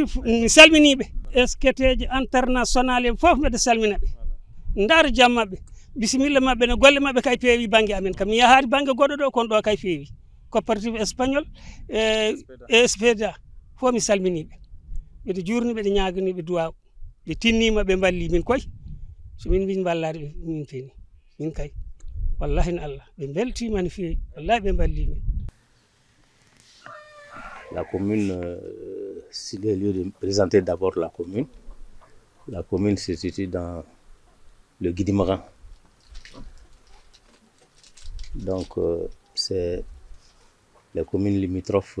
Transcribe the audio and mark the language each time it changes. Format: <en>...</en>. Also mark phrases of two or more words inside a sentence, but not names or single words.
<ff>mi salminiɓe esketeje international en foof mbeɗa salmina ɓe ndaara jam mabɓe bisimilla mabɓe no golle mabɓe kay peewi banggue amen kam mi yahaari banggue goɗɗo ɗo kono ɗo kay feewi</ff> <fr>coopérative espagnol</fr> <ff>e speda fof mi salminiɓe mbeɗa jurniɓe ɗe ñaganiɓe duwaw ɓe tinnima ɓe balli min koy so min mbiɗ ballade ɓe min feni min kay wallahi no Allah ɓe beltima no fewi wallahi ɓe balli min.</ff> <fr>La commune, c'est le lieu de présenter d'abord la commune. La commune se situe dans le Guidimaran. Donc, c'est les communes limitrophes.</fr>